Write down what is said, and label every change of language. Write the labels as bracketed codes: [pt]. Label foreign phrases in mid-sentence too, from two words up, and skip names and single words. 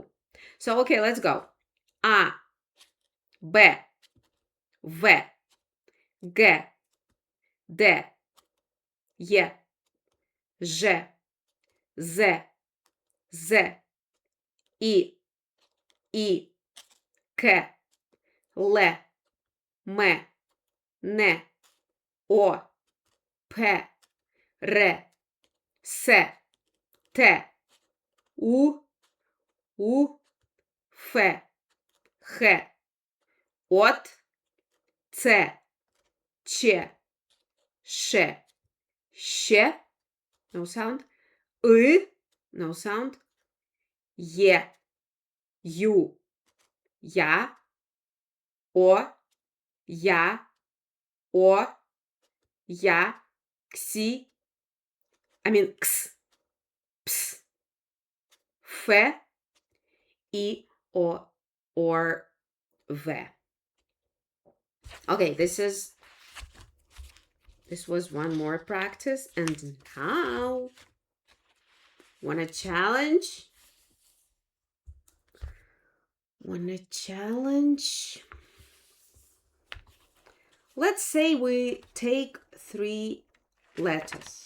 [en] So, okay, let's go. [uk] A, B, V, G, D, Е, Ж, Z, Z, I, І, К, Л, М, Н, О, П, Р, С, Т, У, Ф, Х, От, Ц, Ч, Ш, Щ, [en] no sound, И, no sound, [uk] Є, Ю, Я, О, Я, О, Я, Ксі, Кс, Пс, Ф, І, О, [en] or В. Okay, this was one more practice, and now wanna challenge? Let's say we take 3 letters.